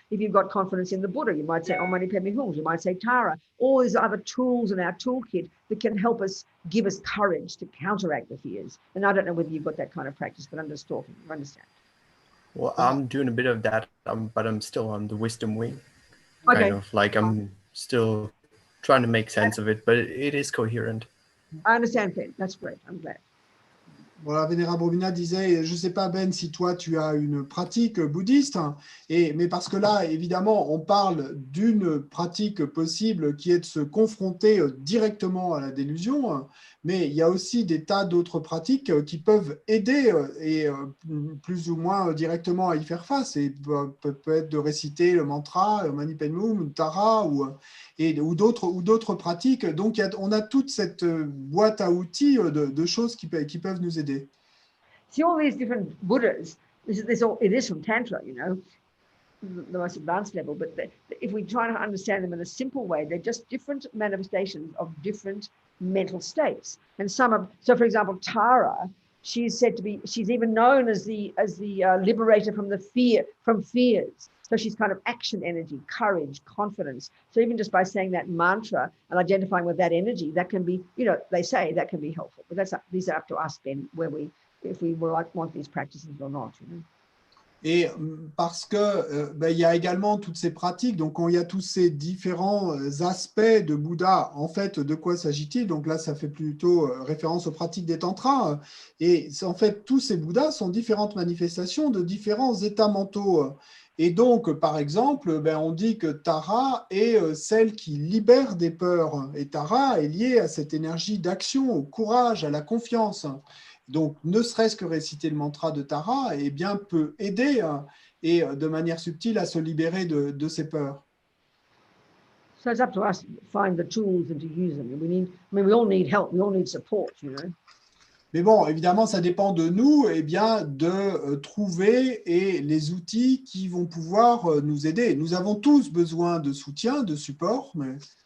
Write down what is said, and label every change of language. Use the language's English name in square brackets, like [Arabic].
[English] If you've got confidence in the Buddha, you might say Om Mani Padme Hum, you might say Tara, all these other tools in our toolkit that can help us, give us courage to counteract the fears. And I don't know whether you've got that kind of practice, but I'm just talking, you understand? Well, I'm doing a bit of that, but I'm still on the wisdom wing. Okay. Kind of like I'm still trying to make sense of it, but it is coherent. I understand, Ben. That's great. I'm glad. [French] Voilà, Vénérable Robina disait, je ne sais pas Ben si toi tu as une pratique bouddhiste, hein, mais parce que là évidemment on parle d'une pratique possible qui est de se confronter directement à la délusion, hein, mais il y a aussi des tas d'autres pratiques qui peuvent aider et plus ou moins directement à y faire face, et peut être de réciter le mantra, Mani Padme Hum, Tara ou d'autres pratiques. Donc, on a toute cette boîte à outils de choses qui peuvent nous aider. [English] See, all these different Buddhas, it is from Tantra, you know, the most advanced level, but if we try to understand them in a simple way, they're just different manifestations of different mental states. And some of, so for example, Tara, she's said to be, she's even known as the liberator from fears. So she's kind of action energy, courage, confidence. So even just by saying that mantra and identifying with that energy, that can be, you know, they say that can be helpful. But these are up to us, Ben, if we want these practices or not, you know. [French] Et parce que il y a également toutes ces pratiques, donc quand il y a tous ces différents aspects de Bouddha, en fait, de quoi s'agit-il? Donc là, ça fait plutôt référence aux pratiques des tantras. Et en fait, tous ces Bouddhas sont différentes manifestations de différents états mentaux. Et donc, par exemple, on dit que Tara est celle qui libère des peurs. Et Tara est liée à cette énergie d'action, au courage, à la confiance. Donc, ne serait-ce que réciter le mantra de Tara, eh bien, peut aider et de manière subtile à se libérer de ses peurs. [English] So it's up to us to find the tools and to use them. We all need help. We all need support, you know. [French] Mais bon, évidemment, ça dépend de nous, eh bien, de trouver les outils qui vont pouvoir nous aider. Nous avons tous besoin de soutien, de support, mais